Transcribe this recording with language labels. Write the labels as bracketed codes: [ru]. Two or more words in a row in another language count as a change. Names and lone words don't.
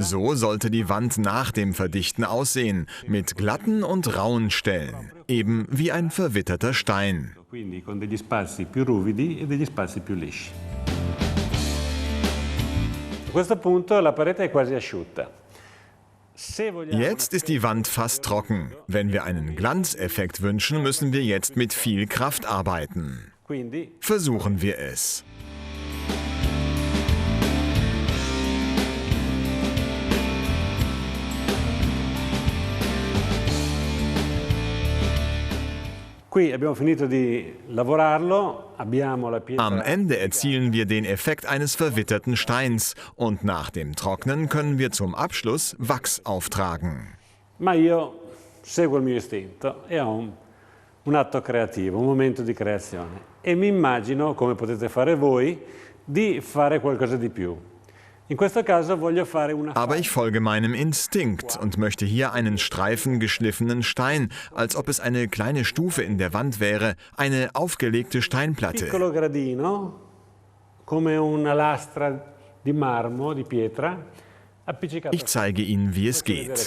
[de] So sollte die Wand nach dem Verdichten aussehen, mit glatten und rauen Stellen, eben wie ein verwitterter Stein. [it] Quindi con degli spazi più ruvidi e degli spazi più lisci. questo punto la parete è quasi asciutta. [de] Jetzt ist die Wand fast trocken. Wenn wir einen Glanzeffekt wünschen, müssen wir jetzt mit viel Kraft arbeiten. [it] Quindi [de] Versuchen wir es. [it] qui abbiamo finito di lavorarlo, abbiamo la pietra. [de] Am Ende erzielen wir den Effekt eines verwitterten Steins und nach dem Trocknen können wir zum Abschluss Wachs auftragen. [it] Ma io seguo il mio istinto e ho un atto creativo, un momento di creazione e mi immagino, come potete fare voi, di fare qualcosa di più. In questo caso voglio fare una [de] Aber ich folge meinem Instinkt und möchte hier einen Streifen geschliffenen Stein, als ob es eine kleine Stufe in der Wand wäre, eine aufgelegte Steinplatte. [it] piccolo gradino, come una lastra di marmo, di pietra, appiccicato. [de] Ich zeige Ihnen, wie es [it] Vedere [de] geht.